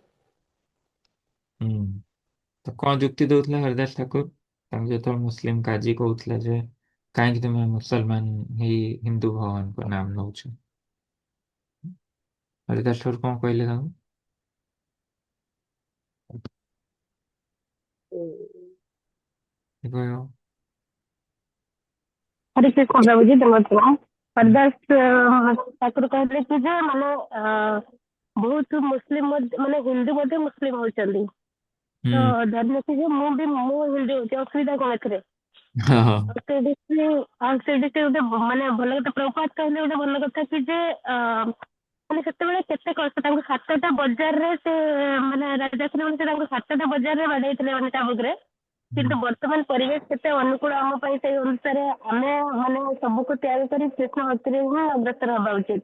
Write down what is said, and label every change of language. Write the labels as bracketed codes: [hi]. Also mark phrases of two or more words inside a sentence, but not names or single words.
[or] ହୁଁ ତ କଣ ଯୁକ୍ତି ଦଉଥିଲା ହରିଦାସ ଠାକୁର ତାଙ୍କୁ ଯେତେବେଳେ ମୁସଲିମ କାଜୀ କହୁଥିଲା ଯେ କାହିଁକି ତୁମେ ମୁସଲମାନ ହେଇ ହିନ୍ଦୁ ଭଗବାନଙ୍କ ନାମ ନଉଛ? ହରିଦାସ ଠାକୁର କଣ କହିଲେ ତାଙ୍କୁ? କହିବ [hi] हरे कृष्ण प्रभु जी धन्यवाद। [or] ହରଦାସ ଠାକୁର କହିଲେ କି ଯେ ମାନେ ବହୁତ ମୁସଲିମ ମାନେ ହିନ୍ଦୁ ମଧ୍ୟେ ମୁସଲିମ ହେଉଛନ୍ତି ତ ହୁଁ ଧର୍ମ କି ଯେ ମୁଁ ହିନ୍ଦୁ ହେଉଛି ଅସୁବିଧା କଣ ଏଥିରେ ହଁ ହଁ ସେଇଠି ସେ ଗୋଟେ ମାନେ ଭଲ କଥା ପ୍ରପାତ କହିଲେ ଗୋଟେ ଭଲ କଥା କି ଯେ ମାନେ ସେତେବେଳେ କେତେ କଷ୍ଟ ତାଙ୍କୁ 7ଟା ବଜାରରେ ସେ ମାନେ ରାଜା ମାନେ ତାଙ୍କୁ 7ଟା ବଜାରରେ ବାଡେଇଥିଲେ ମାନେ ଚାବୁକରେ, କିନ୍ତୁ ବର୍ତ୍ତମାନ ପରିବେଶ କେତେ ଅନୁକୂଳ ଆମ ପାଇଁ ସେଇ ଅନୁସାରେ ଆମେ ମାନେ ସବୁକୁ ତ୍ୟାଗ କରି କୃଷ୍ଣ ଭକ୍ତିରେ ହିଁ ଅଗ୍ରସର ହବା ଉଚିତ।